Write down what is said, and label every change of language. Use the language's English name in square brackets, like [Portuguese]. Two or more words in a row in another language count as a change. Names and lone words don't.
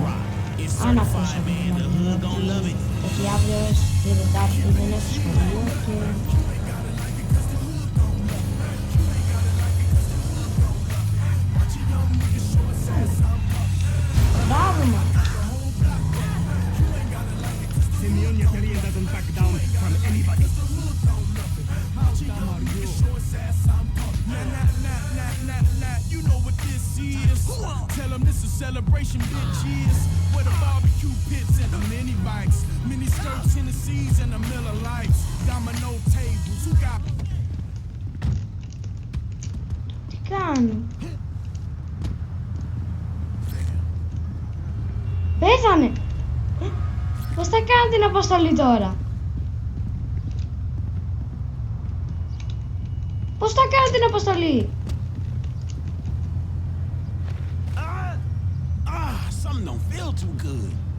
[Greek] Αν ακούσατε δηλαδή, ότι αύριο στη Τετάρτη δεν έχω σχολείο και... Μπράβο μας! [English] Tell them this is celebration, bitches. Where the barbecue pits and the mini bikes, mini skirts, Tennessees, and the Miller Lights. Domino tables, who got? [Greek] Τι κάνω? Πέθανε! Πώς θα κάνω την αποστολή τώρα? Πώς θα κάνω την αποστολή? [English] Something don't feel too good.